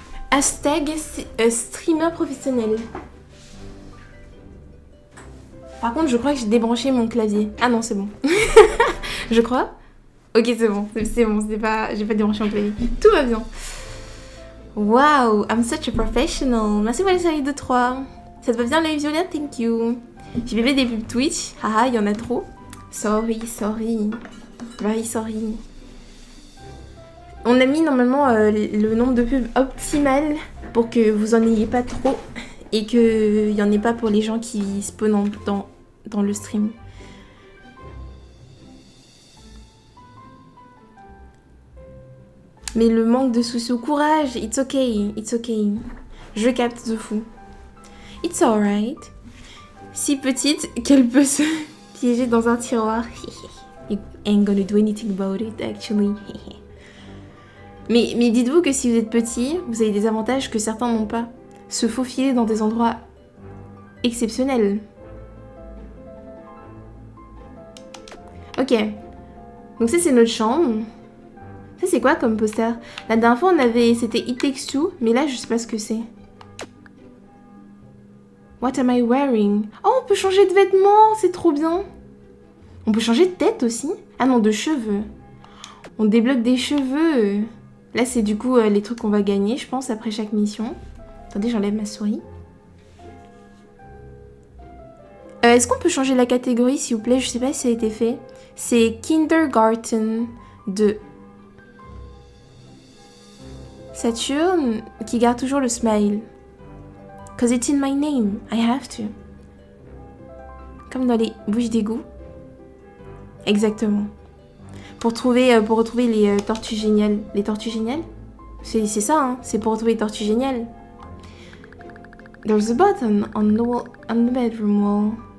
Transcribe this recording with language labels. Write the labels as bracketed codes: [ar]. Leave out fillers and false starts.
[fr] Hashtag streamer professionnel. Par contre, je crois que j'ai débranché mon clavier. Ah non, c'est bon. Je crois. Ok, c'est bon. C'est bon, j'ai pas débranché mon clavier. Tout va bien. [en] Wow, I'm such a professional. [fr] Merci pour les séries de 3. Ça te va bien, les violets? [en] Thank you. [fr] J'ai bébé des pubs Twitch. Haha, il y en a trop. [en] Sorry. Very sorry. [fr] On a mis normalement le nombre de pubs optimal pour que vous en ayez pas trop et qu'il n'y en ait pas pour les gens qui spawnent dans le stream. Mais le manque de soucis au courage, [en] it's okay. [fr] Je capte de fou. [en] It's alright. [fr] Si petite qu'elle peut se piéger dans un tiroir. [en] You ain't gonna do anything about it, actually. [fr] Mais dites-vous que si vous êtes petit, vous avez des avantages que certains n'ont pas. Se faufiler dans des endroits exceptionnels. Ok. Donc ça, c'est notre chambre. Ça, c'est quoi comme poster? La dernière fois, c'était It Takes Two, mais là, je sais pas ce que c'est. [en] What am I wearing? [fr] Oh, on peut changer de vêtements, c'est trop bien. On peut changer de tête aussi. Ah non, de cheveux. On débloque des cheveux. Là, c'est du coup les trucs qu'on va gagner, je pense, après chaque mission. Attendez, j'enlève ma souris. Est-ce qu'on peut changer la catégorie, s'il vous plaît? Je sais pas si ça a été fait. C'est Kindergarten 2. Saturne, qui garde toujours le smile. [en] Cause it's in my name, I have to. [fr] Comme dans les bouches d'égout. Exactement. Pour retrouver les tortues géniales. Les tortues géniales? C'est ça, hein. C'est pour retrouver les tortues géniales. [en] There's a button on the bedroom wall.